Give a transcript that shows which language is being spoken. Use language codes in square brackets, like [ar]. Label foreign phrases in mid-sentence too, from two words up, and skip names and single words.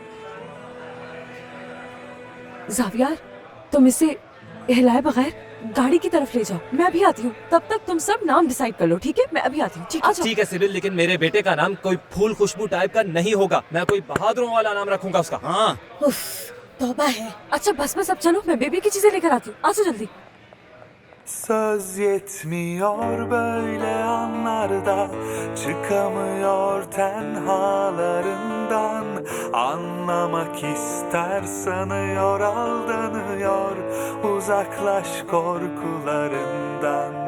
[hi] जावियार, तुम इसे हिलाए बगैर गाड़ी की तरफ ले जाओ, मैं अभी आती हूँ। तब तक तुम सब नाम डिसाइड कर लो, ठीक है? मैं अभी आती हूँ। ठीक है? ठीक है सिबिल, लेकिन मेरे बेटे का नाम कोई फूल खुशबू टाइप का नहीं होगा। मैं कोई बहादुरों वाला नाम रखूंगा उसका। हाँ उफ, तौबा है। अच्छा बस अब चलो, मैं बेबी की चीजें लेकर आती हूँ। आ जाओ जल्दी। [tr] Söz yetmiyor böyle anlarda, çıkamıyor tenhalarından. Anlamak ister sanıyor, aldanıyor, uzaklaş korkularından.